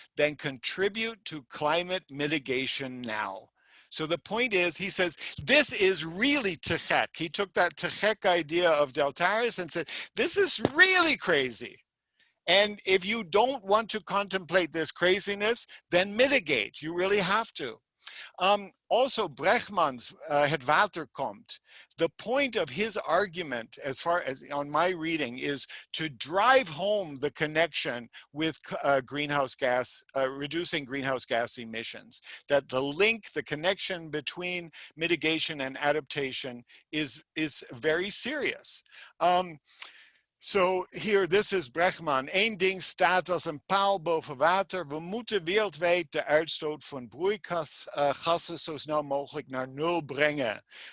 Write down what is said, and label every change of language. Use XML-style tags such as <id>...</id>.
<en>Then contribute to climate mitigation now. So the point is, he says, this is really te gek. He took that te gek idea of Deltares and said, this is really crazy. And if you don't want to contemplate this craziness, then mitigate. You really have to. Also, Bregman's Het Water komt. The point of his argument, as far as on my reading, is to drive home the connection with greenhouse gas, reducing greenhouse gas emissions. That the link, the connection between mitigation and adaptation is very serious. So hier, this is Bregman.</en> <nl>Eén ding staat als een paal boven water. We moeten wereldwijd de uitstoot van broeikasgassen zo snel mogelijk naar nul brengen.</nl>